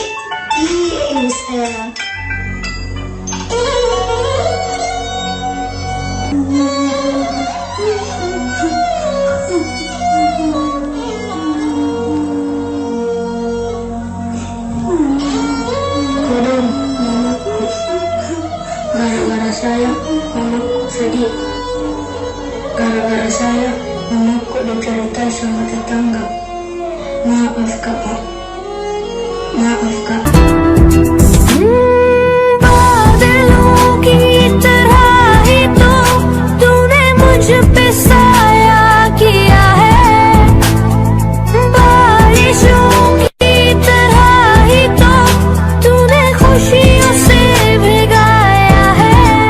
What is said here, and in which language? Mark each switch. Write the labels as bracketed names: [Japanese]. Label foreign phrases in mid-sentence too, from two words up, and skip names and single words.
[Indonesian] Iya ibu saya. Kodong, mamaku. Gara-gara saya, mamaku sedih. Gara-gara saya, mamaku diceritai sama tetangga. Maaf kakak. Maaf kak. [Hindi] बादलों की तरह ही तो तूने मुझ पे साया किया है, बारिशों की तरह ही तो तूने खुशियों से भिगाया है,